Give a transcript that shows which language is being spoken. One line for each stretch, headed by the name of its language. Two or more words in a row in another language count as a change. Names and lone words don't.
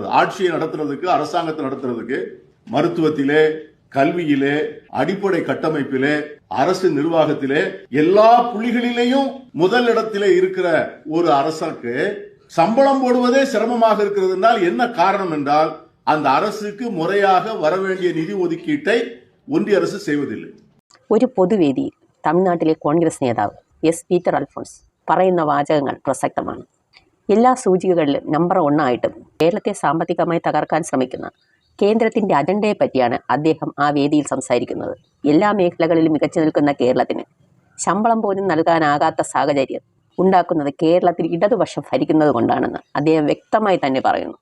Tamil: ஆட்சியை நடத்துறதுக்கு, அரசாங்கத்தை நடத்துறதுக்கு, மருத்துவத்திலே, கல்வியிலே, அடிப்படை கட்டமைப்பிலே, அரசு நிர்வாகத்திலே, எல்லா புள்ளிகளிலேயும் முதல் இடத்திலே இருக்கிற ஒரு அரசுக்கு சம்பளம் போடுவதே சிரமமாக இருக்கிறது என்றால் என்ன காரணம் என்றால், அந்த அரசுக்கு முறையாக வரவேண்டிய நிதி ஒதுக்கீட்டை ஒன்றிய அரசு செய்வதில்லை.
Malayalam: ഒരു പൊതുവേദിയിൽ തമിഴ്നാട്ടിലെ കോൺഗ്രസ് നേതാവ് എസ് പീറ്റർ അൽഫോൺസ് പറയുന്ന വാചകങ്ങൾ പ്രസക്തമാണ്. എല്ലാ സൂചികകളിലും നമ്പർ 1 ആയിട്ടും കേരളത്തെ സാമ്പത്തികമായി തകർക്കാൻ ശ്രമിക്കുന്ന കേന്ദ്രത്തിൻ്റെ അജണ്ടയെ പറ്റിയാണ് അദ്ദേഹം ആ വേദിയിൽ സംസാരിക്കുന്നത്. എല്ലാ മേഖലകളിലും മികച്ചു നിൽക്കുന്ന കേരളത്തിന് ശമ്പളം പോലും നൽകാനാകാത്ത സാഹചര്യം ഉണ്ടാക്കുന്നത് കേരളത്തിൽ ഇടതുപക്ഷം ഭരിക്കുന്നത് കൊണ്ടാണെന്ന് അദ്ദേഹം വ്യക്തമായി തന്നെ പറയുന്നു.